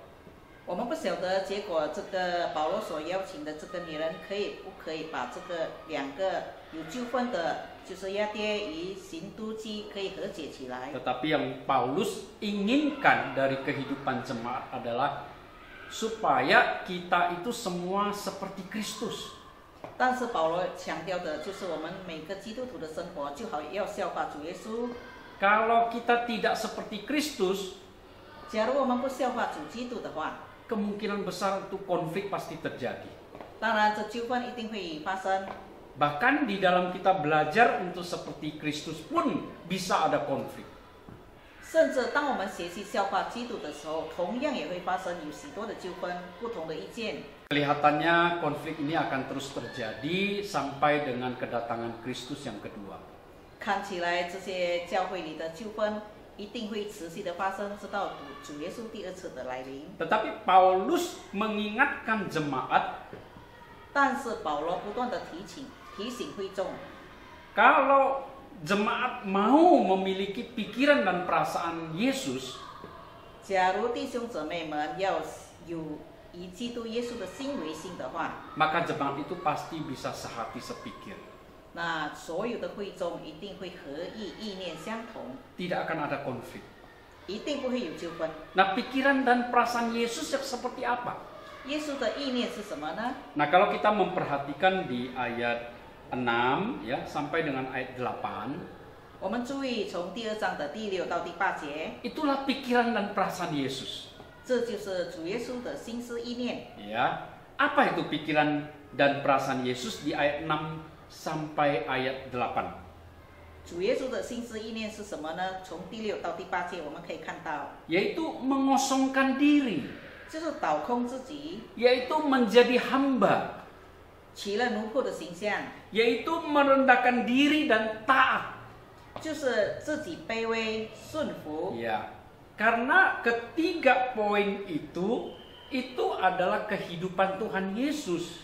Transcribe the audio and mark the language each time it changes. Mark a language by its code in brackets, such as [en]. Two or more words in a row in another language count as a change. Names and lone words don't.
[zh] 我们不晓得结果这个保罗所邀请的这个女人不可以把这个2个有纠纷的，就是亚爹与行都基可以和解起来。 [id] Tetapi yang Paulus inginkan dari kehidupan jemaat adalah supaya kita itu semua seperti Kristus. [zh] 但是保罗强调的就是我们每个基督徒的生活就好要效法主耶稣。 [id] Kalau kita tidak seperti Kristus, [zh] 假如我们不效法主基督的话， [id] kemungkinan besar itu konflik pasti terjadi. [zh] 当然这纠纷一定会发生。 [id] Bahkan di dalam kita belajar untuk seperti Kristus pun bisa ada konflik. [zh] 甚至当我们学习效法基督的时候，同样也会发生有许多的纠纷，不同的意见。 [id] Kelihatannya konflik ini akan terus terjadi sampai dengan kedatangan Kristus yang kedua. [zh] 看起来这些教会里的纠纷一定会持续的发生，直到主耶稣第2次的来临。 [id] Tetapi Paulus mengingatkan jemaat, [zh] 但是保罗不断的提醒会众， [id] kalau jemaat mau memiliki pikiran dan perasaan Yesus, [zh] 假如弟兄姊妹们要有以基督耶稣的心为心的话， [id] maka jemaat itu pasti bisa sehati sepikir. [zh] 那所有的会众一定会合意，意念相同， [id] Tidak akan ada konflik. [zh] 一定不会有纠纷。 [id] Nah, pikiran dan perasaan Yesus seperti apa? [zh] 耶稣的意念是什么呢？ [id] Nah, kalau kita memperhatikan di ayat 6 ya sampai dengan ayat 8, [zh] 我们注意从第2章的第6到第8节， [id] itulah pikiran dan perasaan Yesus. [zh] 这就是主耶稣的心思意念。 [id] Ya, apa itu pikiran dan perasaan Yesus di ayat 6 sampai ayat 8? [zh] 主耶稣的心思意念是什么呢？从第6到第8节我们可以看到， [id] Yaitu mengosongkan diri, [zh] 就是倒空自己， [id] yaitu menjadi hamba, [zh] 取了奴仆的形象， [id] yaitu merendahkan diri dan taat. [zh] 就是自己卑微顺服。 [id] Ya, karena ketiga poin itu adalah kehidupan Tuhan Yesus.